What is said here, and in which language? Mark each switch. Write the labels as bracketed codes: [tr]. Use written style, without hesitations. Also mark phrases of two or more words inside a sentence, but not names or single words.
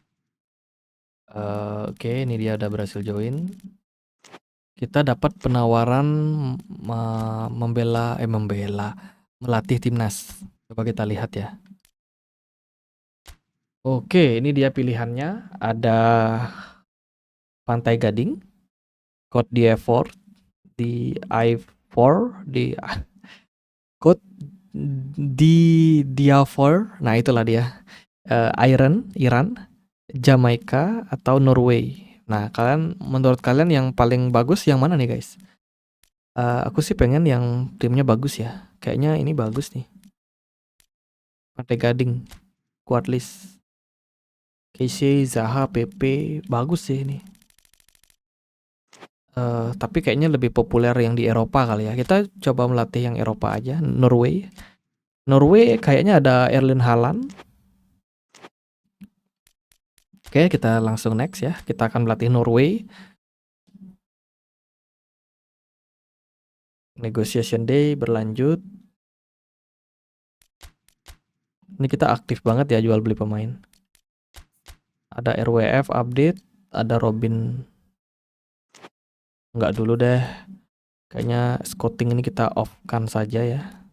[id] Oke, ini dia udah berhasil join. Kita dapat penawaran melatih timnas. Coba kita lihat ya. Oke, ini dia pilihannya. Ada Pantai Gading, Côte d'Ivoire, di I4, di Côte d'Ivoire. Nah, itulah dia. Iran, Jamaika atau Norway. Nah, menurut kalian yang paling bagus yang mana nih, guys? Aku sih pengen yang timnya bagus ya. Kayaknya ini bagus nih. Pantai Gading, Quadlis, Casey, Zaha, PP, bagus sih ini. Tapi kayaknya lebih populer yang di Eropa kali ya. Kita coba melatih yang Eropa aja. Norway kayaknya ada Erling Haaland. Oke, kita langsung next ya. Kita akan melatih Norway. [en] Negotiation day [id] berlanjut. Ini kita aktif banget ya jual beli pemain. Ada [en] RWF update, [id] ada Robin. Enggak dulu deh. Kayaknya scouting ini kita off-kan saja ya.